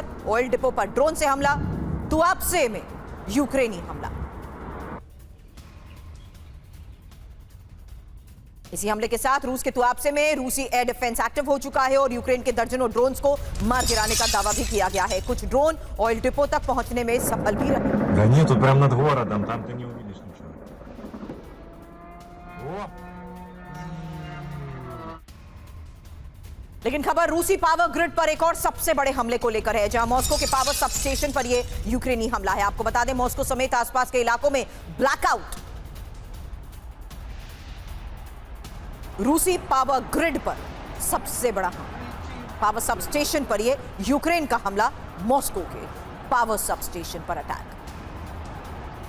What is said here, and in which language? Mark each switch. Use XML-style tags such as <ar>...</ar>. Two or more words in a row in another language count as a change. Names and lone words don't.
<en>oil depot</en> <hi>पर ड्रोन से हमला, तुआबसे में यूक्रेनी हमला। इसी हमले के साथ रूस के तुआबसे में रूसी</hi> <en>air defense</en> <hi>एक्टिव हो चुका है और यूक्रेन के दर्जनों ड्रोन्स को मार गिराने का दावा भी किया गया है। कुछ ड्रोन</hi> <en>oil depot</en> <hi>तक पहुंचने में सफल भी रहे।</hi> <ru>Да нет, тут прям над городом, там ты не увидишь ничего. О!</ru> <hi>लेकिन खबर रूसी</hi> <en>power grid</en> <hi>पर एक और सबसे बड़े हमले को लेकर है, जहां मॉस्को के</hi> <en>power sub station</en> <hi>पर यह यूक्रेनी हमला है। आपको बता दें मॉस्को समेत आसपास के इलाकों में ब्लैकआउट। रूसी</hi> <en>power grid</en> <hi>पर सबसे बड़ा</hi> <en>power sub station</en> <hi>पर यह यूक्रेन का हमला, मॉस्को के</hi> <en>power sub station</en> <hi>पर अटैक।</hi>